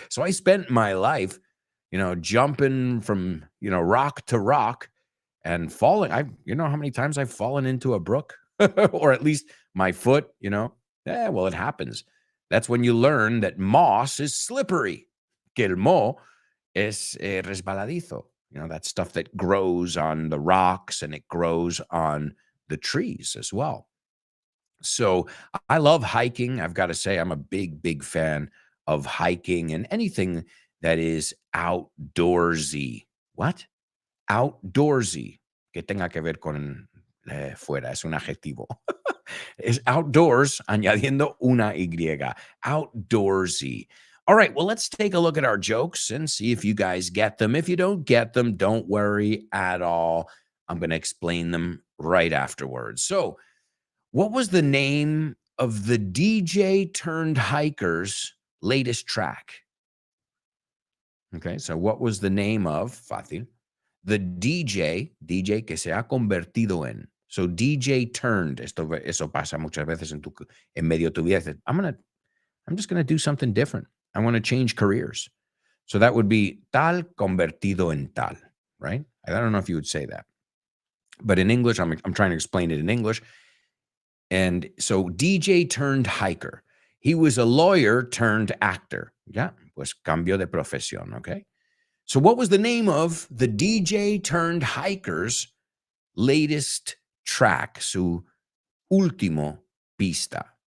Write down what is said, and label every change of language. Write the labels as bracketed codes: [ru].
[en] So I spent my life, jumping from, rock to rock and falling. You know how many times I've fallen into a brook or at least my foot, well, it happens. That's when you learn that moss is slippery. [es] Que el moho es resbaladizo. [en] That stuff that grows on the rocks and it grows on the trees as well. So I love hiking. I've got to say, I'm a big, big fan of hiking and anything that is outdoorsy. What? Outdoorsy. [es] Que tenga que ver con fuera. Es un adjetivo. Es outdoors, añadiendo una Y. [en] Outdoorsy. All right, well, let's take a look at our jokes and see if you guys get them. If you don't get them, don't worry at all. I'm going to explain them right afterwards. So, what was the name of the DJ turned hiker's latest track? Okay, so what was the name of, fácil, the DJ [es] que se ha convertido en? [en] So, DJ turned, [es] eso pasa muchas veces en medio de tu vida. [en] I'm just going to do something different. I want to change careers. So that would be [es] tal convertido en tal, [en] right? I don't know if you would say that. But in English, I'm trying to explain it in English. And so DJ turned hiker. He was a lawyer turned actor. [es] Ya, pues cambio de profesión, okay? [en] So what was the name of the DJ turned hiker's latest track, [es] su último pista?